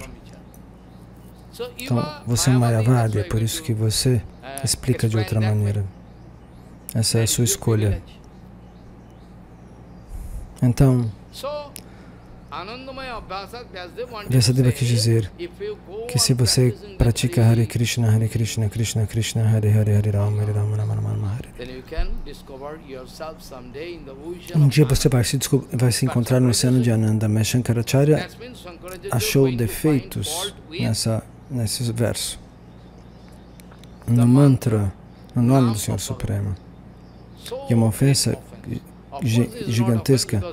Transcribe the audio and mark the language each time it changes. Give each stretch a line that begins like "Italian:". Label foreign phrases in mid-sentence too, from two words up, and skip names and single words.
Portuguese: Então, você é um Mayavadi, é por isso que você explica de outra maneira. Essa é a sua escolha. Então, Vyasadeva quis dizer que se você pratica Hare Krishna, Hare Krishna, Krishna Krishna, Hare Hare, Hare Rama, Hare Rama, Rama Rama, Hare. Um dia você vai se encontrar no oceano de Ananda, mas Shankaracharya achou defeitos nesse verso, no mantra, no nome do Senhor Supremo. E é uma ofensa gigantesca.